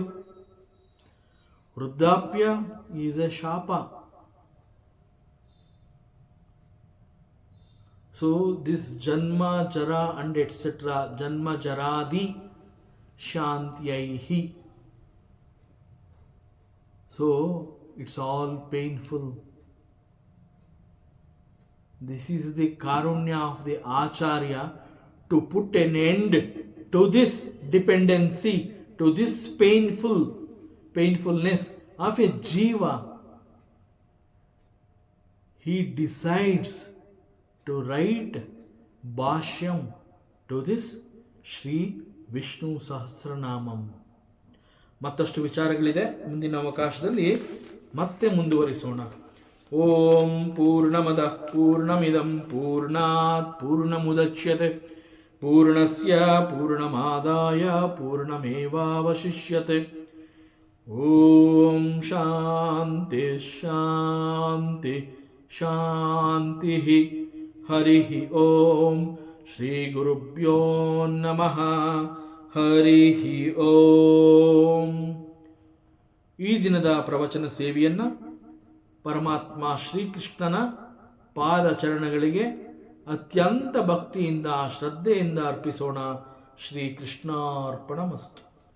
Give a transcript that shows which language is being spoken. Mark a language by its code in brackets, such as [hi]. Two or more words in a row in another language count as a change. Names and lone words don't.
[en] ವೃದ್ಧಾಪ್ಯ ಈಸ್ ಎ ಶಾಪ. so this [sa] ಜನ್ಮ ಜರ [en] and etcetera, [sa] ಜನ್ಮ ಜರಾದಿ ಶಾಂತ್ಯೈಹಿ. [en] so it's all painful. This is the karunya of the Acharya to put an end to this dependency, to this painfulness of a jiva. He decides to write Bhashyam to this Shri Vishnu Sahasranamam. [kn] ಮತ್ತಷ್ಟು ವಿಚಾರಗಳಿದೆ, ಮುಂದಿನ ಅವಕಾಶದಲ್ಲಿ ಮತ್ತೆ ಮುಂದುವರಿಸೋಣ. [sa] ಓಂ ಪೂರ್ಣಮದಃ ಪೂರ್ಣಮಿದಂ ಪೂರ್ಣಾತ್ ಪೂರ್ಣಮುದಚ್ಯತೆ ಪೂರ್ಣಸ್ಯ ಪೂರ್ಣಮಾದಾಯ ಪೂರ್ಣಮೇವಾವಶಿಷ್ಯತೆ. ಓಂ ಶಾಂತಿ ಶಾಂತಿ ಶಾಂತಿ. ಹರಿ ಓಂ. ಶ್ರೀ ಗುರುಭ್ಯೋ ನಮಃ. ಹರಿ ಓಂ. [kn] ಈ ದಿನದ ಪ್ರವಚನ ಸೇವೆಯನ್ನ ಪರಮಾತ್ಮ ಶ್ರೀಕೃಷ್ಣನ ಪಾದಚರಣಗಳಿಗೆ ಅತ್ಯಂತ ಭಕ್ತಿಯಿಂದ ಶ್ರದ್ಧೆಯಿಂದ ಅರ್ಪಿಸೋಣ. [sa] ಶ್ರೀಕೃಷ್ಣಾರ್ಪಣಮಸ್ತು.